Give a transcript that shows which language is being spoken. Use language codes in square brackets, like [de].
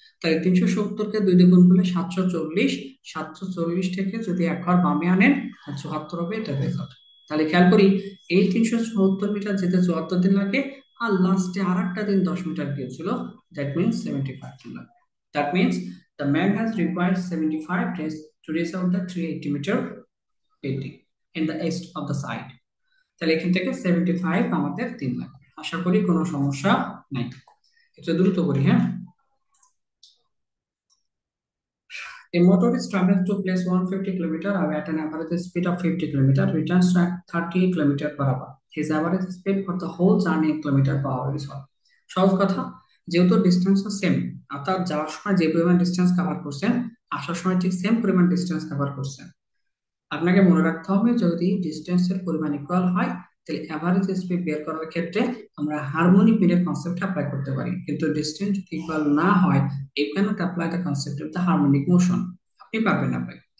[bn] তাহলে 370-কে 2 দিয়ে গুণ করলে 740, 740 থেকে যদি এক ঘর বামে আনেন, আর 74 হবে, এটা রেজাল্ট। তাহলে খেয়াল করি, এই 370 মিটার যেতে 74 দিন লাগে, আর লাস্টে আর একটা দিন 10 মিটার গিয়েছিল, দ্যাট মিনস 75 দিন লাগবে। [en] That means the man has required 75 days to reach out the 380 metre building in the east of the side। [bn] তাহলে এখান থেকে 75 আমাদের দিন লাগবে। আশা করি কোনো সমস্যা নাই। একটু দ্রুত করি, হ্যাঁ। [en] A motorist travels to place 150 km at an average speed of 50 km, returns at 30 km per hour. His average speed for the whole journey in kilometer per hour is what? [bn] সহজ কথা, যেহেতু ডিস্টেন্সটা সেম, অর্থাৎ যাওয়ার সময় যে পরিমাণ distance cover করছেন আসার সময় ঠিক সেম পরিমাণ ডিস্টেন্স কভার করছেন। আপনাকে মনে রাখতে হবে যদি ডিস্টেন্সের পরিমাণ ইকুয়াল হয় তাহলে অ্যাভারেজ স্পিড বের করার ক্ষেত্রে আমরা হারমোনিক মিনের কনসেপ্ট অ্যাপ্লাই করতে পারি, কিন্তু ডিস্টেন্স যদি ইকুয়াল না হয় [en] you can't apply the concept of the harmonic motion, [bn] আপনি পারবেন না অ্যাপ্লাই।